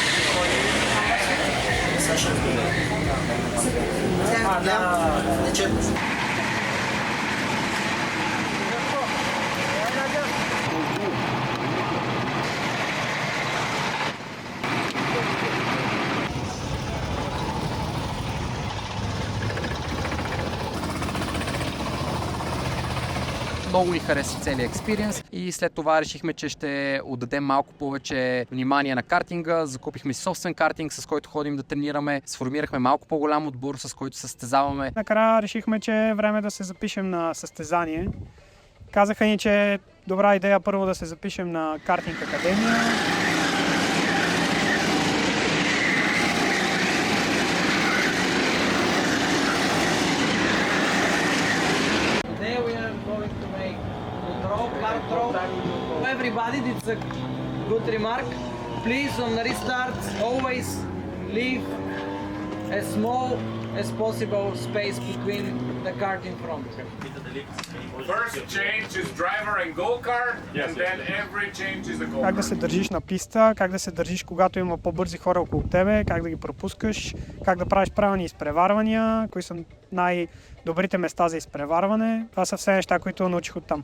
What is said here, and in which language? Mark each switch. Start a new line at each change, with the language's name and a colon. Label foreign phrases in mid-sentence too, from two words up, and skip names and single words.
Bulgarian: Много ни хареса целият експириенс и след това решихме, че ще отдадем малко повече внимание на картинга. Закупихме си собствен картинг, с който ходим да тренираме. Сформирахме малко по-голям отбор, с който състезаваме. Накрая решихме, че е време да се запишем на състезание. Казаха ни, че е добра идея първо да се запишем на Картинг Академия.
English: Everybody, it's a good remark. Please, on the restart, always leave as small as possible space between the kart in front. First change is driver and go-kart, and then every change is a go-kart.
Bulgarian: Как да се държиш на писта, как да се държиш, когато има по-бързи хора около тебе, как да ги пропускаш, как да правиш правилни изпреварвания, кои са най-добрите места за изпреварване. Това са все неща, които научих оттам.